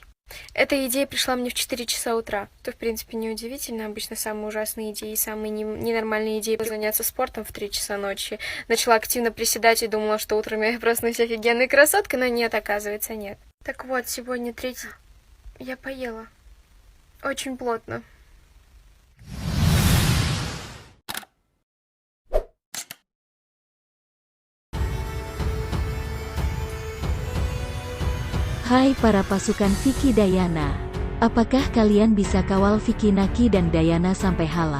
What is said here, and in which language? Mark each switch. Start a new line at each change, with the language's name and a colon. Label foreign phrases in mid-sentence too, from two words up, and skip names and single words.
Russian: Эта идея пришла мне в 4 часа утра. То, в принципе, неудивительно. Обычно самые ужасные идеи, самые ненормальные идеи заняться спортом в 3 часа ночи. Начала активно приседать и думала, что утром я проснусь офигенной красоткой, но нет, оказывается, нет. Так вот, сегодня 3. Я поела. Очень плотно.
Indonesian: Hai para pasukan Vicky Dayana. Apakah kalian bisa kawal Vicky Naki dan Dayana sampai halal?